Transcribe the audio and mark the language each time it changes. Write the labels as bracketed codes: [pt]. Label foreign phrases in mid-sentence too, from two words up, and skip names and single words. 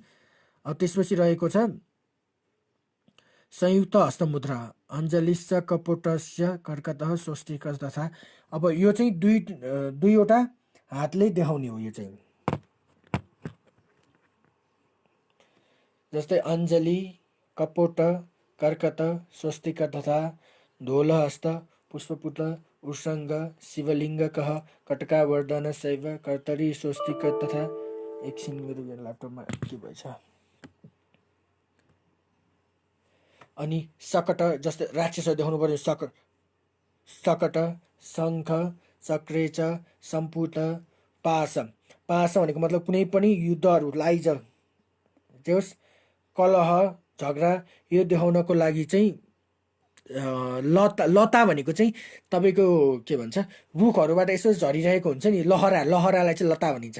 [ne] अब त्यसपछि रहेको छ संयुक्त हस्तमुद्रा, [sa] अञ्जलिश्च, कपोटस्य, कर्कतः, स्वस्तिक तथा। [ne] अब यो चाहिँ दुईवटा हातले देखाउने हो। यो चाहिँ जस्तै अञ्जली, [sa] कपोट, कर्कत, स्वस्तिक तथा, धोलहस्त, पुष्पपुट, उर्सङ्ग, शिवलिङ्गकः, कटकावर्धन शैव, कर्तरी, स्वस्तिक तथा। [ne] एकछिन मेरो यो ल्यापटपमा के भएछ। अनि सकट, जस्तै राक्षसहरू देखाउनु पर्यो, सकट, शङ्ख, चक्रेच, सम्पुट, पास भनेको मतलब कुनै पनि युद्धहरू लाइज कलह झगडा यो देखाउनको लागि चाहिँ लता भनेको चाहिँ तपाईँको के भन्छ, रुखहरूबाट यसो झरिरहेको हुन्छ नि, लहरालाई चाहिँ लता भनिन्छ।